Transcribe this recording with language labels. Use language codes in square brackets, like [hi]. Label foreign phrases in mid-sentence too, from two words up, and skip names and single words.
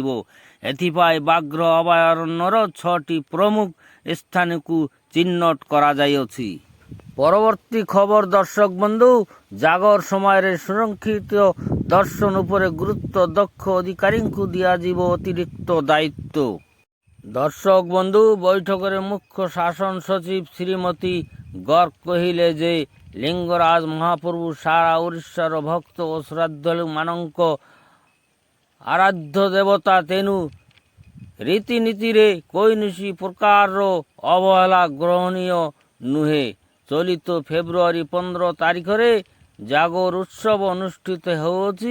[or] ଏଥିପାଇଁ ବ୍ୟାଘ୍ର ଅଭୟାରଣ୍ୟର 6ଟି ପ୍ରମୁଖ ସ୍ଥାନକୁ ଚିହ୍ନଟ କରାଯାଇଅଛି। ପରବର୍ତ୍ତୀ ଖବର ଦର୍ଶକ ବନ୍ଧୁ ଜାଗର ସମୟରେ ସୁରକ୍ଷିତ ଦର୍ଶନ ଉପରେ ଗୁରୁତ୍ୱ ଦକ୍ଷ ଅଧିକାରୀଙ୍କୁ ଦିଆଯିବ ଅତିରିକ୍ତ ଦାୟିତ୍ୱ। ଦର୍ଶକ ବନ୍ଧୁ, ବୈଠକର ମୁଖ୍ୟ ଶାସନ ସଚିବ ଶ୍ରୀମତୀ ଗର୍ଗ କହିଲେ ଯେ ଲିଙ୍ଗରାଜ ମହାପ୍ରଭୁ ସାରା ଓଡ଼ିଶାର ଭକ୍ତ ଓ ଶ୍ରଦ୍ଧାଳୁ ମାନଙ୍କ ଆରାଧ୍ୟ ଦେବତା, ତେଣୁ ରୀତିନୀତିରେ କୌଣସି ପ୍ରକାରର ଅବହେଳା ଗ୍ରହଣୀୟ ନୁହେଁ। ଚଳିତ ଫେବୃଆରୀ 15 ତାରିଖରେ ଜାଗର ଉତ୍ସବ ଅନୁଷ୍ଠିତ ହେଉଅଛି।